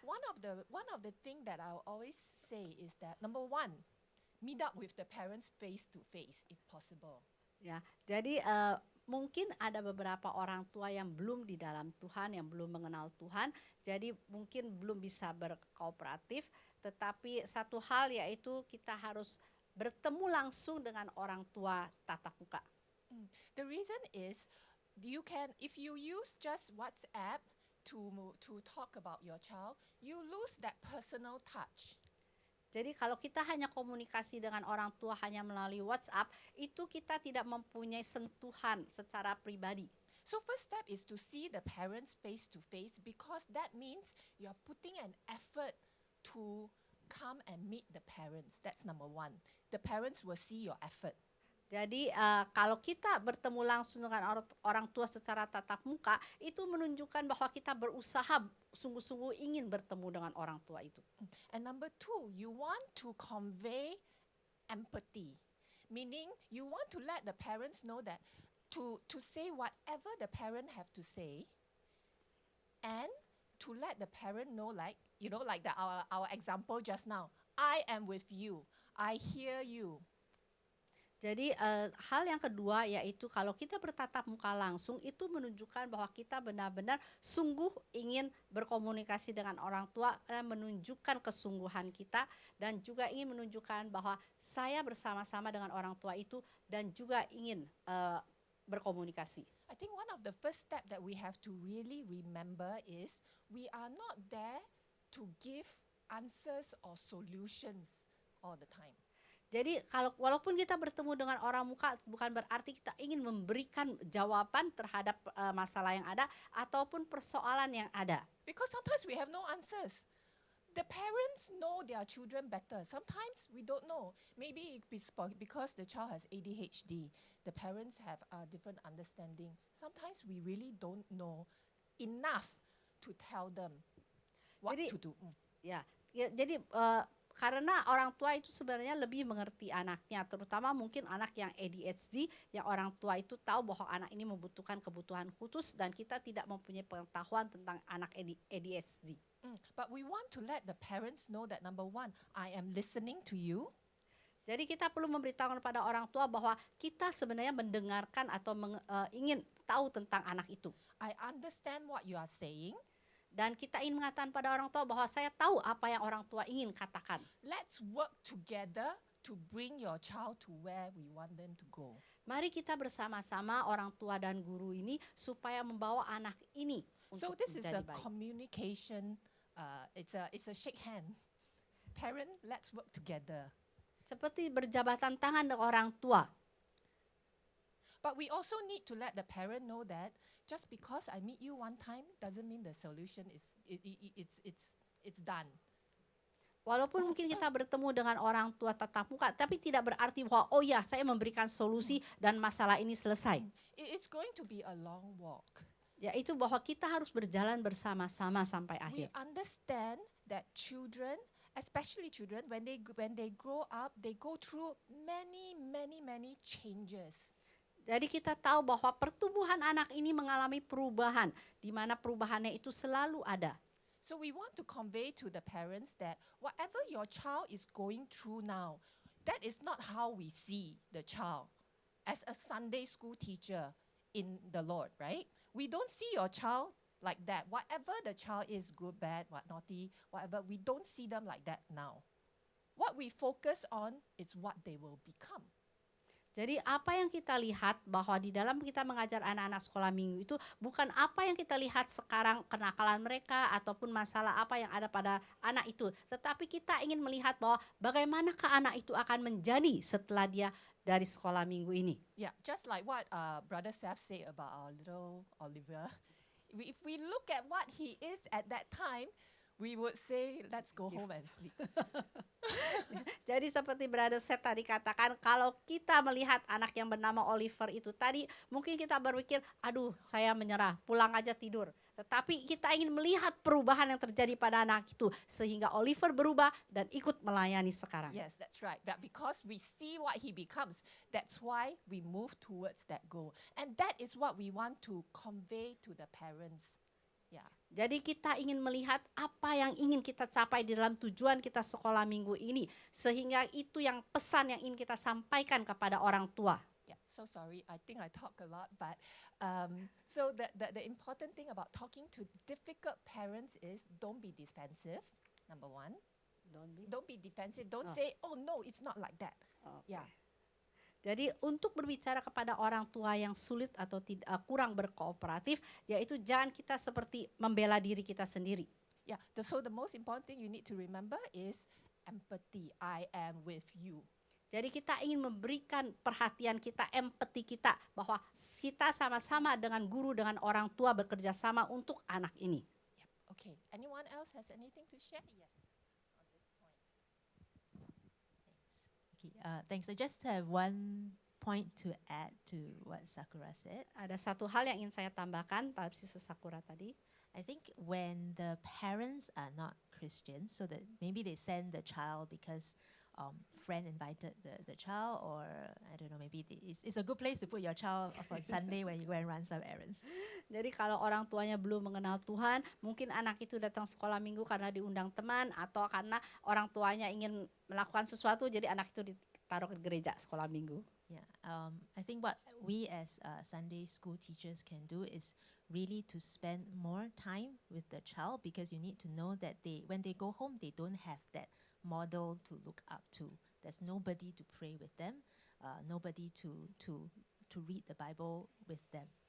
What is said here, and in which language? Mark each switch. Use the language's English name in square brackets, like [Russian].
[English] One of the thing that I'll always say is that number one, meet up with the parents face to face if possible. [Indonesian] Ya, jadi mungkin ada beberapa orang tua yang belum di dalam Tuhan, yang belum mengenal Tuhan, jadi mungkin belum bisa berkooperatif. Tetapi satu hal yaitu kita harus bertemu langsung dengan orang tua tatap muka. [English] The reason is if you use just WhatsApp to talk about your child, you lose that personal touch. [Indonesian] Jadi kalau kita hanya komunikasi dengan orang tua hanya melalui WhatsApp, itu kita tidak mempunyai sentuhan secara pribadi. [English] So first step is to see the parents face to face, because that means you are putting an effort to come and meet the parents. That's number one. The parents will see your effort. [Indonesian] Jadi kalau kita bertemu langsung dengan orang tua secara tatap muka, itu menunjukkan bahwa kita berusaha sungguh-sungguh ingin bertemu dengan orang tua itu. [English] And number two, you want to convey empathy, meaning you want to let the parents know that to say whatever the parent have to say, and to let the parent know, like our example just now, I am with you, I hear you. [Indonesian] Jadi hal yang kedua yaitu kalau kita bertatap muka langsung itu menunjukkan bahwa kita benar-benar sungguh ingin berkomunikasi dengan orang tua dan menunjukkan kesungguhan kita, dan juga ingin menunjukkan bahwa saya bersama-sama dengan orang tua itu dan juga ingin berkomunikasi. [English] I think one of the first step that we have to really remember is we are not there to give answers or solutions all the time. [Indonesian] Jadi walaupun kita bertemu dengan orang muka, bukan berarti kita ingin memberikan jawaban terhadap masalah yang ada ataupun persoalan yang ada. [English] Because sometimes we have no answers. The parents know their children better. Sometimes we don't know. Maybe it's because the child has ADHD. The parents have a different understanding. Sometimes we really don't know enough to tell them what to do. [Indonesian] Ya, jadi karena orang tua itu sebenarnya lebih mengerti anaknya, terutama mungkin anak yang ADHD, yang orang tua itu tahu bahwa anak ini membutuhkan kebutuhan khusus dan kita tidak mempunyai pengetahuan tentang anak ADHD. [English] But we want to let the parents know that number one, I am listening to you. [Indonesian] Jadi kita perlu memberitahukan kepada orang tua bahwa kita sebenarnya mendengarkan atau ingin tahu tentang anak itu. [English] I understand what you are saying. [Indonesian] Dan kita ingin mengatakan pada orang tua bahwa saya tahu apa yang orang tua ingin katakan. [English] Let's work together to bring your child to where we want them to go. [Indonesian] Mari kita bersama-sama orang tua dan guru ini supaya membawa anak ini [English] So [Indonesian] untuk [English] this is a [Indonesian] menjadi baik. [English] communication, it's a shake hand. Parent, let's work together. [Indonesian] Seperti berjabatan tangan dengan orang tua. [English] But we also need to let the parent know that just because I meet you one time doesn't mean the solution is it's done. [Indonesian] Walaupun mungkin kita bertemu dengan orang tua tatap muka, tapi tidak berarti bahwa oh ya saya memberikan solusi dan masalah ini selesai. [English] It's going to be a long walk. [Indonesian] Yaitu bahwa kita harus berjalan bersama-sama sampai [English] We [Indonesian] akhir. [English] understand that children, especially children, when they grow up, they go through many changes. [Indonesian] Jadi kita tahu bahwa pertumbuhan anak ini mengalami perubahan, di mana perubahannya itu selalu ada. [English] So we want to convey to the parents that whatever your child is going through now, that is not how we see the child as a Sunday school teacher in the Lord, right? We don't see your child like that. Whatever the child is, good, bad, what naughty, whatever, we don't see them like that now. What we focus on is what they will become. [Indonesian] Jadi apa yang kita lihat bahwa di dalam kita mengajar anak-anak sekolah minggu itu bukan apa yang kita lihat sekarang kenakalan mereka ataupun masalah apa yang ada pada anak itu. Tetapi kita ingin melihat bahwa bagaimanakah anak itu akan menjadi setelah dia dari sekolah minggu ini. [English] Yeah, just like what Brother Seth said about our little Oliver. If we look at what he is at that time, we would say, let's go home and sleep. [Indonesian] Jadi seperti Brother Seth tadi katakan, kalau kita melihat anak yang bernama Oliver itu tadi, mungkin kita berpikir, aduh saya menyerah, pulang aja tidur. Tetapi kita ingin melihat perubahan yang terjadi pada anak itu, sehingga Oliver berubah dan ikut melayani sekarang. [English] Yes, that's right. But because we see what he becomes, that's why we move towards that goal. And that is what we want to convey to the parents. Yeah. [Indonesian] Jadi kita ingin melihat apa yang ingin kita capai di dalam tujuan kita sekolah minggu ini. Sehingga itu yang pesan yang ingin kita sampaikan kepada orang tua. [English] Yeah, so sorry, I think I talk a lot, but so the important thing about talking to difficult parents is don't be defensive, number one. Don't be defensive, don't say, oh no, it's not like that. Okay. Yeah. [Indonesian] Jadi untuk berbicara kepada orang tua yang sulit atau kurang berkooperatif, yaitu jangan kita seperti membela diri kita sendiri. [English] Yeah, so the most important thing you need to remember is empathy. I am with you. [Indonesian] Jadi kita ingin memberikan perhatian kita, empati kita, bahwa kita sama-sama dengan guru, dengan orang tua bekerja sama untuk anak ini. [English] Yep. Okay, anyone else has anything to share? Yes. Okay, thanks. I just have one point to add to what Sakura said. [Indonesian] Ada satu hal yang ingin saya tambahkan, Sister Sakura tadi. [English] I think when the parents are not Christians, so that maybe they send the child because friend invited the child, or I don't know, maybe it's a good place to put your child on Sunday when you go and run some errands. [Indonesian] Jadi kalau orang tuanya belum mengenal Tuhan, mungkin anak itu datang sekolah minggu karena diundang teman atau karena orang tuanya ingin melakukan sesuatu, jadi anak itu ditaruh ke gereja sekolah minggu. [English] Yeah, I think what we as Sunday school teachers can do is really to spend more time with the child, because you need to know that when they go home, they don't have that model to look up to. There's nobody to pray with them, nobody to read the Bible with them.